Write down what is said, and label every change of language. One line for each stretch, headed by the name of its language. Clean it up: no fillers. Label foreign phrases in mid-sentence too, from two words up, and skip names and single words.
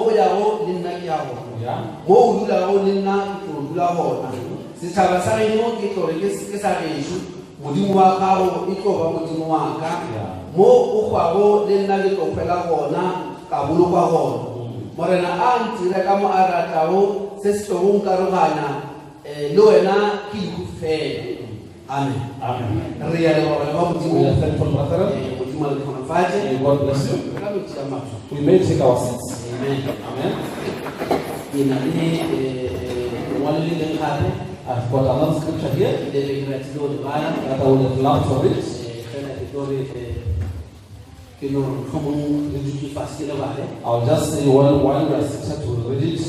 Northern Sotho: o yago le nna ke ya gona mo o dulago le nna ke tlo dula gona setšhaba sa geno ke tlo re ke sa gešo modimo wa gago e tlo ba modimo wa ka mo o gwago le nna ke tlo kgwela gona ka bolokwa gona morena a ntire ka mo a ratago se se tlogo nkarogana le wena ke diku fela. Amen. Re ya le gore ba modimo le kgonafatše.
English: God bless you. We may take our seats. Amen. Amen. I've got another scripture here that I would have loved to read. I'll just say while we are sitting to read it.